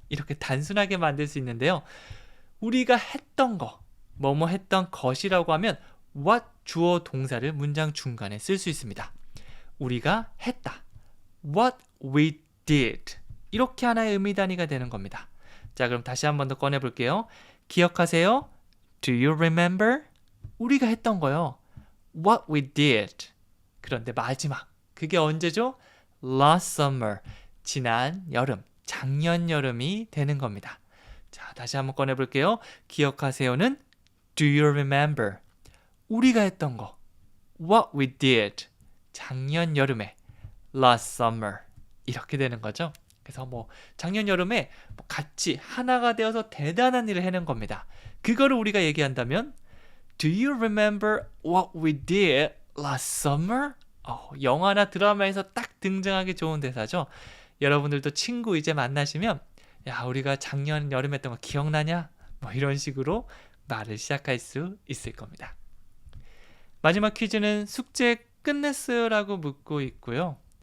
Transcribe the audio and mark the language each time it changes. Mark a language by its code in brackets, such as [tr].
[ko] 이렇게 단순하게 만들 수 있는데요. 우리가 했던 거, 뭐뭐 했던 것이라고 하면 what 주어 동사를 문장 중간에 쓸 수 있습니다. 우리가 했다. [en] What we did. [ko] 이렇게 하나의 의미 단위가 되는 겁니다. 자, 그럼 다시 한 번 더 꺼내 볼게요. 기억하세요? [en] Do you remember? [ko] 우리가 했던 거요. [en] What we did. [ko] 그런데 마지막 그게 언제죠? [en] last summer, [ko] 지난 여름, 작년 여름이 되는 겁니다. 자, 다시 한번 꺼내볼게요. 기억하세요는 [en] do you remember? [ko] 우리가 했던 거. [en] what we did. [ko] 작년 여름에 [en] last summer. [ko] 이렇게 되는 거죠. 그래서 뭐 작년 여름에 같이 하나가 되어서 대단한 일을 해낸 겁니다. 그거를 우리가 얘기한다면 [en] do you remember what we did last summer? [ko] 영화나 드라마에서 딱 등장하기 좋은 대사죠. 여러분들도 친구 이제 만나시면 야, 우리가 작년 여름 했던 거 기억나냐? 뭐 이런 식으로 말을 시작할 수 있을 겁니다. 마지막 퀴즈는 숙제 끝냈어요? 라고 묻고 있고요.